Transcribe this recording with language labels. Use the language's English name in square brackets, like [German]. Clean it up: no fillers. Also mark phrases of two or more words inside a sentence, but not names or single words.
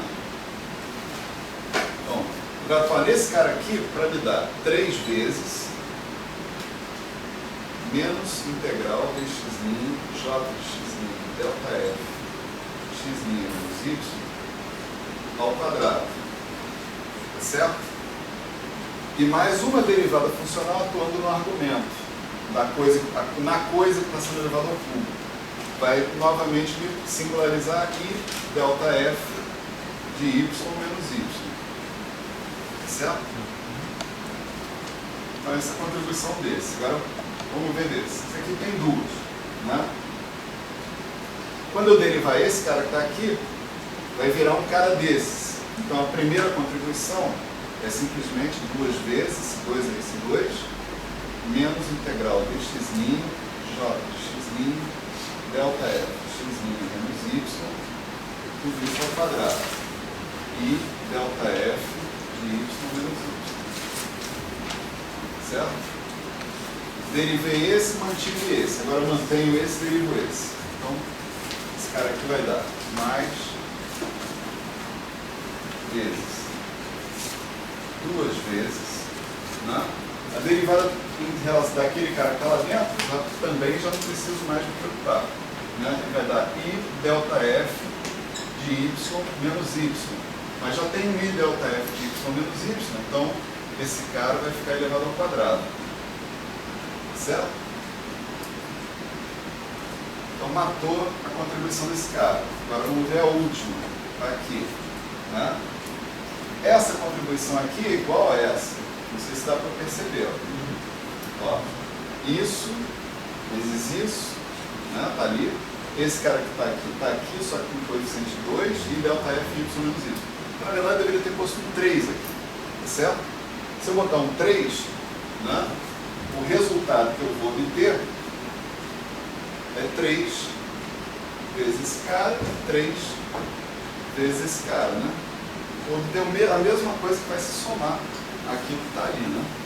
[Portuguese] Então, vou atuar nesse cara aqui para me dar 3 vezes menos integral dx', j de x', delta f, x' menos y, ao quadrado. Tá certo? E mais uma derivada funcional atuando no argumento. Na coisa que está sendo elevada ao cubo. Vai novamente me singularizar aqui delta f de y menos y. Certo? Então essa é a contribuição desse. Agora vamos ver desse. Esse aqui tem duas. Né? Quando eu derivar esse cara que está aqui, vai virar um cara desses. Então a primeira contribuição é simplesmente 2 vezes, 2 vezes 2, menos integral dx', j de x', delta f, x' menos y, tudo isso ao quadrado. E delta f de y menos y. Certo? Derivei esse, mantive esse. Agora mantenho esse, derivo esse. Então, esse cara aqui vai dar mais vezes 2 vezes, né? A derivada em relação daquele cara que está lá dentro, também já não preciso mais me preocupar. Né? Ele vai dar i delta f de y menos y. Mas já tem i delta f de y menos y, então esse cara vai ficar elevado ao quadrado. Certo? Então matou a contribuição desse cara. Agora vamos ver a última. Aqui. Né? Essa contribuição aqui é igual a essa. Não sei se dá para perceber. Ó, isso vezes isso, né, tá ali, esse cara que está aqui, só que com coeficiente 2 e delta f y menos y. Na verdade, eu deveria ter posto um 3 aqui, tá certo? Se eu botar um 3, né, o resultado que eu vou obter é 3 vezes esse cara, 3 vezes esse cara, né? Vou obter a mesma coisa que vai se somar aquilo que está ali, né?